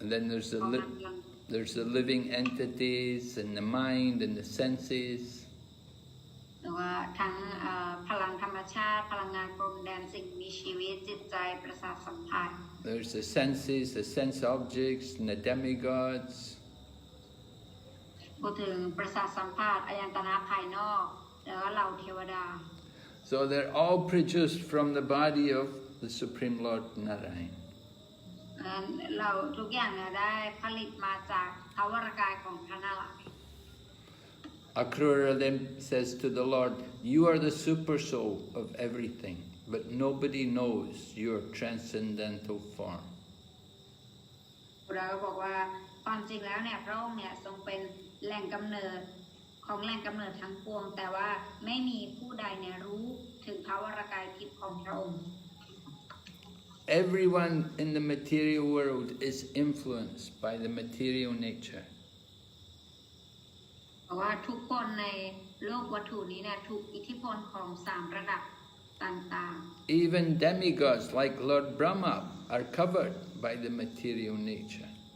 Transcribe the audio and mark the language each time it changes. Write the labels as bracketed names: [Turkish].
[English] And then there's the living entities and the mind and the senses. [Thai] หรือว่าทั้งพลังธรรมชาติพลังงานพรมแดนสิ่งมีชีวิตจิตใจประสาทสัมผัส [English] There's the senses, the sense objects, and the demigods. [Thai] พูดถึงประสาทสัมผัสอายตนะภายนอกแล้วก็เหล่าเทวดา [English] So they're all produced from the body of the Supreme Lord Narayan. [Thai] เราทุกอย่างเนี่ยได้ผลิตมาจากพระวรกายของพระนารายณ์ [English] Akrura then says to the Lord, you are the super soul of everything, but nobody knows your transcendental form. [Thai] เราบอกว่าความจริงแล้วเนี่ยพระองค์เนี่ยทรงเป็นแหล่งกำเนิดของแหล่งกำเนิดทั้งปวงแต่ว่าไม่มีผู้ใดเนี่ยรู้ถึงพระวรกายทิพย์ของพระองค์ [English] Everyone in the material world is influenced by the material nature. [Thai] เพราะว่าทุกคนในโลกวัตถุนี้เนี่ยถูกอิทธิพลของสามระดับต่างๆ [English] Even demigods like Lord Brahma are covered by the material nature.